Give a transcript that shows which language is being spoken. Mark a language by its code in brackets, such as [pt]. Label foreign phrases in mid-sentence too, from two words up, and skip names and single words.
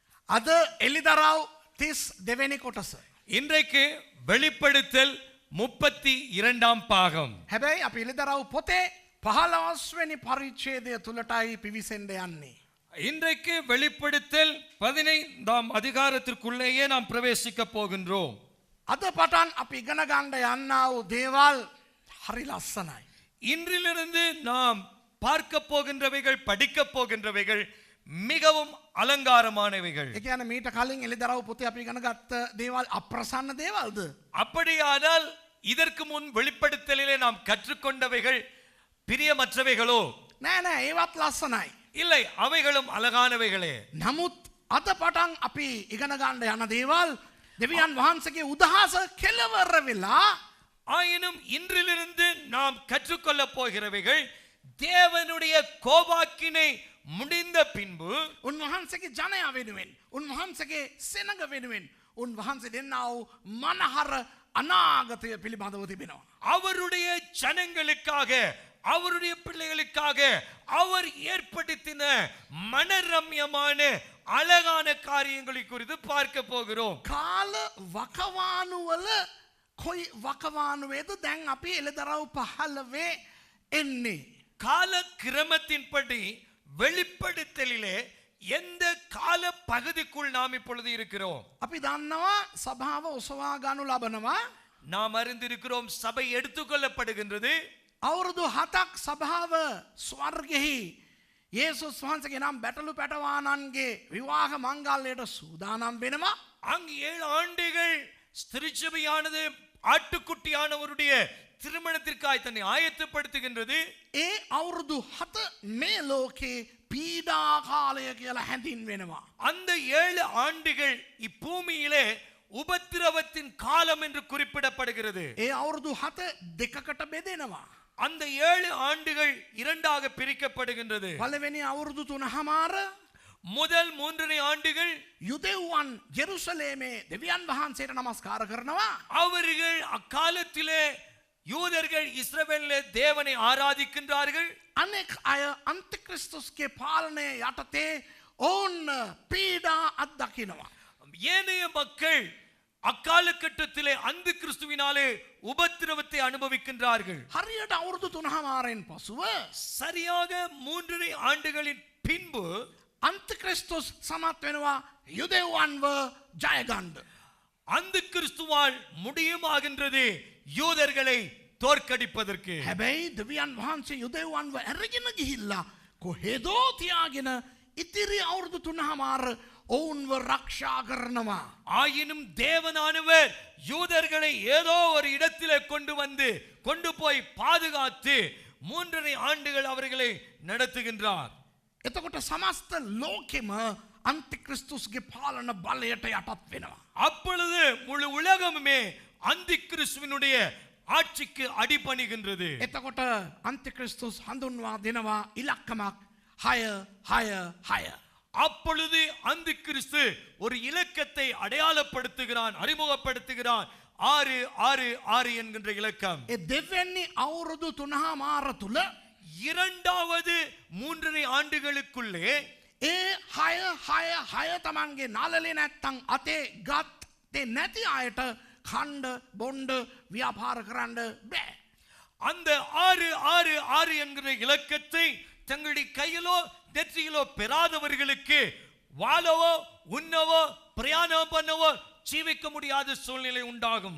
[si] අද එලිදරව් 32 කොටස. [ta] இன்றைக்கு வெளிப்படுத்தல் 32ஆம் பாகம். [si] හැබැයි අපි එලිදරව් පොතේ 15 වෙනි පරිච්ඡේදය තුලටයි පිවිසෙන්න යන්නේ. [ta] இன்றைக்கு வெளிப்படுத்தல் 15ஆம் அதிகாரத்திற்குள்ளேயே நாம் பிரவேசிக்க போகின்றோம். [si] අද පටන් අපි ඉගෙන ගන්න යන්නා වූ දේවල් හරි ලස්සනයි. [ta] இன்றிலிருந்து நாம் பார்க்க போகின்றவைகள் படிக்க போகின்றவைகள் மிகவும் அலங்காரமானவைகள். [si] ඒ කියන්නේ මීට කලින් එලිදරව් පොතේ අපි ඉගෙන ගත්ත දේවල් අප්‍රසන්න දේවල්ද? [ta] அப்படியானால் இதற்கு முன் வெளிப்படுத்தலிலே நாம் கற்றுக்கொண்டவைகள் பிரியமற்றவைகளோ? [si] නෑ නෑ ඒවත් ලස්සනයි. [ta] இல்லை, அவைகளும் அழகானவைகளே. [si] නමුත් අද පටන් අපි ඉගෙන ගන්න යන දේවල් දෙවියන් වහන්සේගේ උදහස කෙලවර වෙලා [ta] ஆயினும் இன்றிலிருந்து நாம் கற்றுக்கொள்ள போகிறவைகள் தேவனுடைய கோபாக்கினை முடிந்த பின்பு [si] උන්වහන්සේගේ ජනයා වෙනුවෙන් උන්වහන්සේගේ සෙනඟ වෙනුවෙන් උන්වහන්සේ දෙන්නා වූ මනහර අනාගතය පිළිබඳව තිබෙනවා. [ta] அவருடைய ஜனங்களுக்காக அவருடைய பிள்ளைகளுக்காக அவர் ஏற்படுத்தின மனரம்யமான அழகான காரியங்களை குறித்து பார்க்க போகிறோம். [si] කාල වකවානුවල කොයි වකවානුවේද දැන් අපි එළදරව් 15 එන්නේ. [ta] கால கிரமத்தின்படி வெளிப்படுத்தலிலே எந்த கால பகுதிக்குள் நாம் இப்பொழுது இருக்கிறோம்? [si] අපි දන්නවා සභාව ඔසවා ගනු ලබනවා. [ta] நாம் அறிந்திருக்கிறோம், சபை எடுத்துக்கொள்ளப்படுகின்றது. [si] අවුරුදු 7ක් සභාව ස්වර්ගෙහි යේසුස් වහන්සේගේ නම් බැටළු පැටවානන්ගේ විවාහ මංගල්‍යයට සූදානම් වෙනවා. [ta] அங்கு 7 ஆண்டுகள் திருச்சபையானது ஆட்டுக்குட்டியானவருடைய திருமணத்திற்காய் தன்னை ஆயத்தப்படுத்துகின்றது. [si] ඒ අවුරුදු 7 මේ ලෝකේ පීඩා කාලය කියලා හැඳින් වෙනවා. [ta] அந்த 7 ஆண்டுகள் இப்பூமியிலே உபத்திரவத்தின் காலம் என்று குறிப்பிடப்படுகிறது. [si] ඒ අවුරුදු 7 දෙකකට බෙදෙනවා. [ta] அந்த 7 ஆண்டுகள் இரண்டாக பிரிக்கப்படுகின்றது. [si] පළවෙනි අවුරුදු 3මාර [ta] முதல் 3 ஆண்டுகள் [si] යුදෙව්වන් ජෙරුසලේමේ දෙවියන් වහන්සේට නමස්කාර කරනවා. [ta] அவர்கள் அக்காலத்திலே யூதர்கள் இஸ்ரவேலிலே தேவனை ஆராதிக்கின்றார்கள். [si] අනෙක් අය අන්තික්‍රිස්තුස්ගේ පාලනය යටතේ ඔවුන් පීඩා අත්දකිනවා. [ta] ஏனைய மக்கள் அக்காலகட்டத்திலே அந்த கிறிஸ்துவினாலே உபத்திரவத்தை அனுபவிக்கின்றார்கள். [si] හරියට අවුරුදු 3මාරෙන් පසුව [ta] சரியாக 3 ஆண்டுகளின் பின்பு [si] අන්තික්‍රිස්තුස් සමත් වෙනවා යුදෙව්වන්ව ජය ගන්න. [ta] அந்த கிறிஸ்துவால் முடியுமாகின்றது யூதர்களை தோற்கடிப்பதற்கு. [si] හැබැයි දෙවියන් වහන්සේ යුදෙව්වන්ව ඇරගෙන ගිහිල්ලා කොහෙදෝ තියාගෙන ඉතිරි අවුරුදු 3මාර ඔවුන්ව රක්ෂා කරනවා. [ta] ஆயினும் தேவனானவர் யூதர்களை ஏதோ ஒரு இடத்திலே கொண்டு போய் பாதுகாத்து 3 ஆண்டுகள் அவர்களை நடத்துகின்றார். [si] එතකොට සමස්ත ලෝකෙම අන්තික්‍රිස්තුස්ගේ පාලන බලයට යටත් වෙනවා. [ta] அப்பொழுது முழு உலகமுமே அந்த கிறிஸ்துவினுடைய ஆட்சிக்கு அடிபணிகின்றது. [si] එතකොට අන්තික්‍රිස්තුස් හඳුන්වා දෙනවා ඉලක්කමක් 666. [ta] அப்பொழுது அந்த கிறிஸ்து ஒரு இலக்கத்தை அடையாளப்படுத்துகிறான், அறிமுகப்படுத்துகிறான். 666 என்கின்ற இலக்கம். [si] ඒ දෙවෙනි අවුරුදු 3මාර තුල [ta] இரண்டாவது 3 ஆண்டுகளுக்குள்ளே [si] ඒ 666 තමන්ගේ නළලේ නැත්තම් අතේ ගත්තේ නැති අයට කණ්ඩ බොණ්ඩ ව්‍යාපාර කරන්න බෑ. [ta] அந்த 666 என்கிற இலக்கத்தை தங்களுடைய கையிலோ நெற்றியிலோ பெறாதவர்களுக்கு வாழவோ உண்ணவோ பிரயாணம் பண்ணவோ ஜீவிக்க முடியாத சூழ்நிலை உண்டாகும்.